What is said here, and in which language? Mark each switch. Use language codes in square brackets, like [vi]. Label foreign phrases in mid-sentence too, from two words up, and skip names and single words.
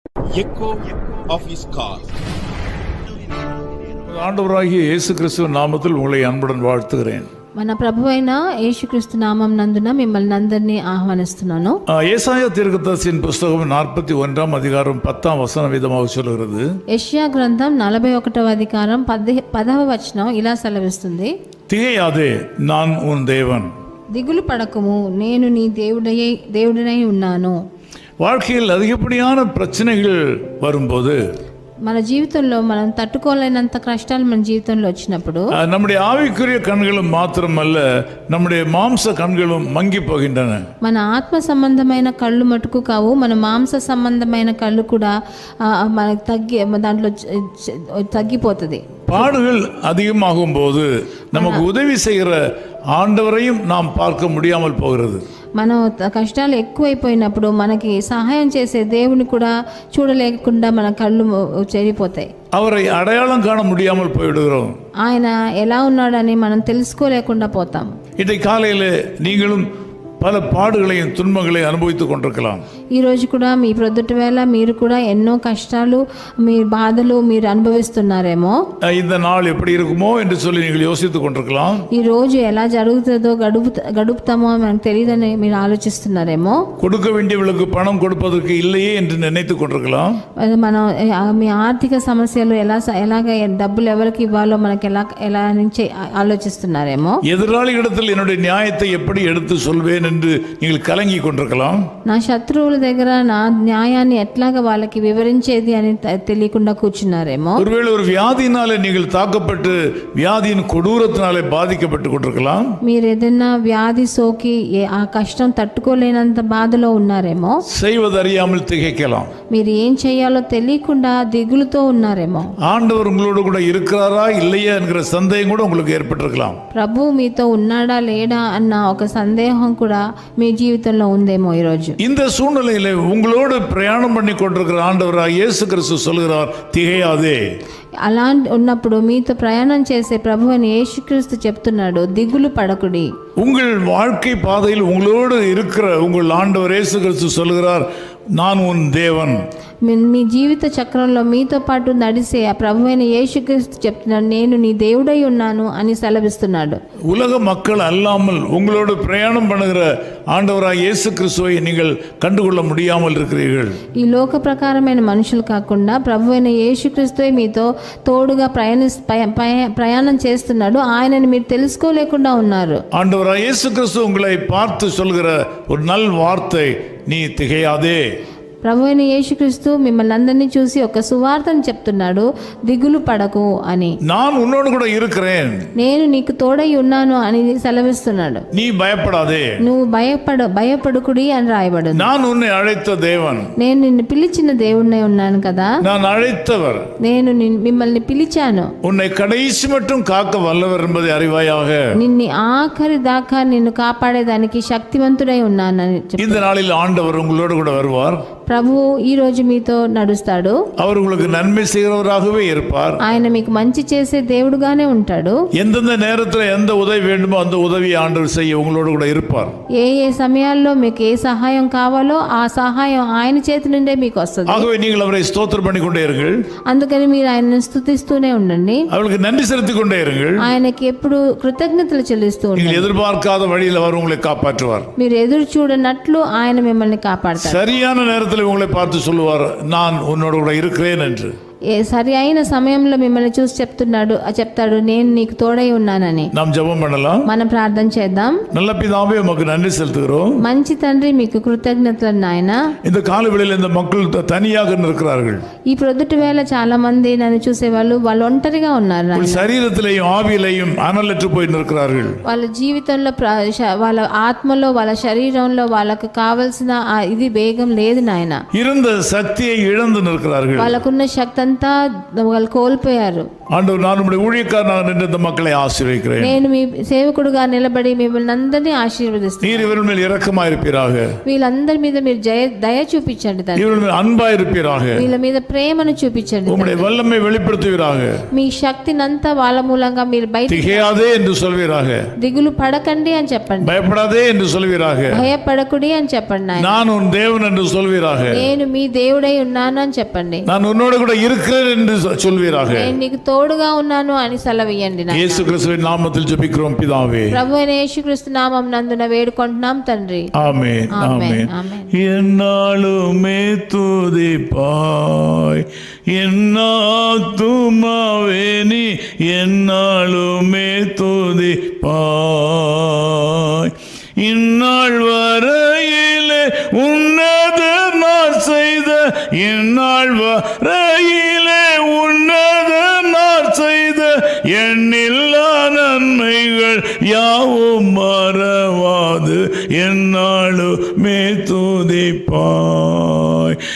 [en] echo of his call. [ta] ஆண்டவராகிய இயேசு கிறிஸ்துவின் நாமத்தில் உங்களை அன்புடன் வாழ்த்துகிறேன். [te] మన ప్రభువైన యేసుక్రీస్తు నామం నందున మిమ్మల్ని అందరినీ ఆహ్వానిస్తున్నాను. [ta] ஏசாயா தீர்க்கதரிசியின் புத்தகம் 41ஆம் அதிகாரம் 10ஆம் வசனம் விதமாக சொல்கிறது. [te] యెషయా గ్రంథం 41వ అధికారం 10వ వచనం ఇలా సెలవిస్తుంది. [ta] திகையாதே, நான் உன் தேவன். [te] దిగులు పడకము, నేను నీ దేవుడినై ఉన్నాను. [ta] வாழ்க்கையில் அதிகப்படியான பிரச்சனைகள் வரும்போது, [te] మన జీవితంలో మనం తట్టుకోలేనంత కష్టాలు మన జీవితంలో వచ్చినప్పుడు [ta] நம்முடைய ஆவிக்குரிய கண்களும் மாத்திரமல்ல, நம்முடைய மாம்ச கண்களும் மங்கி போகின்றன. [te] మన ఆత్మ సంబంధమైన కళ్ళు మటుకు కావు, మన మాంస సంబంధమైన కళ్ళు కూడా మనకు దాంట్లో తగ్గిపోతుంది. [ta] பாடுகள் அதிகமாகும் போது நமக்கு உதவி செய்கிற ஆண்டவரையும் நாம் பார்க்க முடியாமல் போகிறது. [te] మనం కష్టాలు ఎక్కువైపోయినప్పుడు మనకి సహాయం చేసే దేవుని కూడా చూడలేకుండా మన కళ్ళు చెడిపోతాయి. [ta] அவரை அடையாளம் காண முடியாமல் போய்விடுகிறோம். [te] ఆయన ఎలా ఉన్నాడని మనం తెలుసుకోలేకుండా పోతాం. [ta] இன்றைக்கு காலையில் நீங்களும் பல பாடுகளையும் துன்பங்களையும் அனுபவித்துக் கொண்டிருக்கலாம். [te] ఈ రోజు కూడా మీ ప్రొద్దుటి వేళ మీరు కూడా ఎన్నో కష్టాలు, మీ బాధలు మీరు అనుభవిస్తున్నారేమో. [ta] இந்த நாள் எப்படி இருக்குமோ என்று சொல்லி நீங்கள் யோசித்துக் கொண்டிருக்கலாம். [te] ఈ రోజు ఎలా జరుగుతుందో గడుపుతామో మనకు తెలియదని మీరు ఆలోచిస్తున్నారేమో. [ta] கொடுக்க வேண்டியவர்களுக்கு பணம் கொடுப்பதற்கு இல்லையே என்று நினைத்துக் கொண்டிருக்கலாம். [te] మనం మీ ఆర్థిక సమస్యలు ఎలాగ డబ్బులు ఎవరికి ఇవ్వాలో మనకి ఎలా నుంచి ఆలోచిస్తున్నారేమో. [ta] எதிராளிகளிடத்தில் என்னுடைய நியாயத்தை எப்படி எடுத்து சொல்வேன் என்று நீங்கள் கலங்கி கொண்டிருக்கலாம். [te] నా శత్రువుల దగ్గర నా న్యాయాన్ని ఎట్లాగా వాళ్ళకి వివరించేది అని తెలియకుండా కూర్చున్నారేమో. [ta] ஒருவேளை ஒரு வியாதியினாலே நீங்கள் தாக்கப்பட்டு வியாதியின் கொடூரத்தினாலே பாதிக்கப்பட்டு கொண்டிருக்கலாம். [te] మీరు ఏదైనా వ్యాధి సోకి ఆ కష్టం తట్టుకోలేనంత బాధలో ఉన్నారేమో. [ta] செய்வது அறியாமல் திகைக்கலாம். [te] మీరు ఏం చేయాలో తెలియకుండా దిగులుతో ఉన్నారేమో. [ta] ஆண்டவர் உங்களோடு கூட இருக்கிறாரா இல்லையா என்கிற சந்தேகம் கூட உங்களுக்கு ஏற்பட்டிருக்கலாம். [te] ప్రభు మీతో ఉన్నాడా లేడా అన్న ఒక సందేహం కూడా మీ జీవితంలో ఉందేమో ఈరోజు. [ta] இந்த சூழ்நிலையில உங்களோடு பிரயாணம் பண்ணி கொண்டிருக்கிற ஆண்டவராக இயேசு கிறிஸ்து சொல்கிறார், திகையாதே. [te] అలా ఉన్నప్పుడు మీతో ప్రయాణం చేసే ప్రభు అని యేసుక్రీస్తు చెప్తున్నాడు, దిగులు పడకుడి. [ta] உங்கள் வாழ்க்கை பாதையில் உங்களோடு இருக்கிற உங்கள் ஆண்டவர் இயேசு கிறிஸ்து சொல்கிறார், நான் உன் தேவன். [te] మీ జీవిత చక్రంలో మీతో పాటు నడిసే ఆ ప్రభు అయిన యేసుక్రీస్తు చెప్తున్నాడు, నేను నీ దేవుడై ఉన్నాను అని సెలవిస్తున్నాడు. [ta] உலக மக்கள் அல்லாமல் உங்களோடு பிரயாணம் பண்ணுகிற ஆண்டவராக இயேசு கிறிஸ்துவை நீங்கள் கண்டுகொள்ள முடியாமல் இருக்கிறீர்கள். [te] ఈ లోక ప్రకారమైన మనుషులు కాకుండా ప్రభు అయిన యేసుక్రీస్తువే మీతో తోడుగా ప్రయాణం చేస్తున్నాడు. ఆయనని మీరు తెలుసుకోలేకుండా ఉన్నారు. [ta] ஆண்டவராக இயேசு கிறிஸ்து உங்களை பார்த்து சொல்கிற ஒரு நல் வார்த்தை, நீ திகையாதே. [te] ప్రభు అయిన యేసుక్రీస్తు మిమ్మల్ని అందరినీ చూసి ఒక సువార్తను చెప్తున్నాడు, దిగులు పడకు అని. [ta] நான் உன்னோடு கூட இருக்கிறேன், [te] నేను నీకు తోడై ఉన్నాను అని సెలవిస్తున్నాడు. [ta] நீ பயப்படாதே, [te] నువ్వు భయపడుకుడి అని రాయబడు. [ta] நான் உன்னை அழைத்த தேவன், [te] నేను నిన్ను పిలిచిన దేవుడినై ఉన్నాను కదా. [ta] நான் அழைத்தவர், [te] నేను మిమ్మల్ని పిలిచాను. [ta] உன்னை கடைசி மட்டும் காக்க வல்லவர் என்பதை அறிவாயாக. [te] నిన్ను ఆఖరి దాకా నిన్ను కాపాడేదానికి శక్తివంతుడై ఉన్నానని చెప్పి [ta] இந்த நாளில் ஆண்டவர் உங்களோடு கூட வருவார். [te] ప్రభువు ఈ రోజు మీతో నడుస్తాడు. [ta] அவர் உங்களுக்கு நன்மை செய்கிறவராகவே இருப்பார். [te] ఆయన మీకు మంచి చేసే దేవుడుగానే ఉంటాడు. [ta] எந்தெந்த நேரத்தில் எந்த உதவி வேண்டுமோ அந்த உதவியை ஆண்டவர் செய்ய உங்களோடு கூட இருப்பார். [te] ఏ సమయాల్లో మీకు ఏ సహాయం కావాలో ఆ సహాయం ఆయన చేతి నుండే మీకు వస్తుంది. [ta] ஆகவே நீங்கள் அவரை ஸ்தோத்திரம் பண்ணி கொண்டே இருங்கள். [te] అందుకని మీరు ఆయనను స్తుతిస్తూనే ఉండండి. [ta] அவருக்கு நன்றி செலுத்திக் கொண்டே இருங்கள். [te] ఆయనకి ఎప్పుడు కృతజ్ఞతలు చెల్లిస్తూ [ta] நீங்கள் [te] ఉండండి. [ta] எதிர்பார்க்காத வழியில் அவர் உங்களை காப்பாற்றுவார். [te] మీరు ఎదురు చూడనట్లు ఆయన మిమ్మల్ని కాపాడతారు. [ta] சரியான நேரத்தில் உங்களை பார்த்து சொல்லுவார், நான் உன்னோடு கூட இருக்கிறேன் என்று. [te] సరి అయిన సమయంలో మిమ్మల్ని చూసి చెప్తాడు, నేను నీకు తోడై ఉన్నానని. [ta] நாம் ஜெபம் பண்ணலாம். [te] మనం ప్రార్థన చేద్దాం. [ta] நல்ல பிதாவே, உமக்கு நன்றி செலுத்துகிறோம். [te] మంచి తండ్రి, మీకు కృతజ్ఞతలు నాయన. [ta] இந்த காலவெளியில் இந்த மக்கள் தனியாக இருக்கிறார்கள். [te] ఈ ప్రొద్దుటి వేళ చాలా మంది నన్ను చూసేవాళ్ళు వాళ్ళు ఒంటరిగా ఉన్నారు. [ta] శరీరத்திலேயும் ஆவியிலேயும் அனலற்று போய் நிற்கிறார்கள். [te] వాళ్ళ జీవితంలో వాళ్ళ ఆత్మలో వాళ్ళ శరీరంలో వాళ్ళకు కావలసిన ఇది వేగం లేదు నాయన. [ta] இருந்த சக்தியை இழந்து நிற்கிறார்கள். [te] వాళ్ళకున్న శక్తి అంతా వాళ్ళు కోల్పోయారు. [ta] ஆண்டவர், நான் உம்முடைய ஊழியக்காரனாக நின்று இந்த மக்களை ஆசீர்வதிக்கிறேன். [te] నేను మీ సేవకుడుగా నిలబడి మిమ్మల్ని అందరినీ ఆశీర్వదిస్తాను. [ta] நீர் இவர்கள் மேல் இரக்கமாயிருப்பீராக. [te] వీళ్ళందరి మీద మీరు దయ చూపించండి తండ్రి. [ta] இவர்கள் மேல் அன்பாயிருப்பீராக. [te] వీళ్ళ మీద ప్రేమను చూపించండి. [ta] உம்முடைய வல்லமை வெளிப்படுத்துவீராக. [te] మీ శక్తినంతా వాళ్ళ మూలంగా మీరు బయట [ta] திகையாதே என்று சொல்வீராக. [te] దిగులు పడకండి అని చెప్పండి. [ta] பயப்படாதே என்று சொல்வீராக. [te] భయపడకుడి అని చెప్పండి. [ta] நான் உன் தேவன் என்று சொல்வீராக. [te] నేను మీ దేవుడై ఉన్నాను అని చెప్పండి. [ta] நான் உன்னோடு கூட இருக்கிறேன் என்று சொல்வீராக. [te] నేను నీకు తోడుగా ఉన్నాను అని సెలవియండి. [ta] இயேசு கிறிஸ்துவின் நாமத்தில் ஜெபிக்கிறோம் பிதாவே. [te] ప్రభువైన యేసుక్రీస్తు నామం నందున వేడుకుంటున్నాం తండ్రి. [ta] ஆமென் ஆமென். என்னாலுமே துதிப்பாய் என்னாத்துமாவே நீ என்னாலுமே துதிப்பாய். இந்நாள் வரையிலே உன்னத நான் செய்த இந்நாள் வரையிலே உன்னத நான் செய்த எண்ணில்லா நன்மைகள் யாவும் மறவாது என்னாலுமே துதிப்பாய்.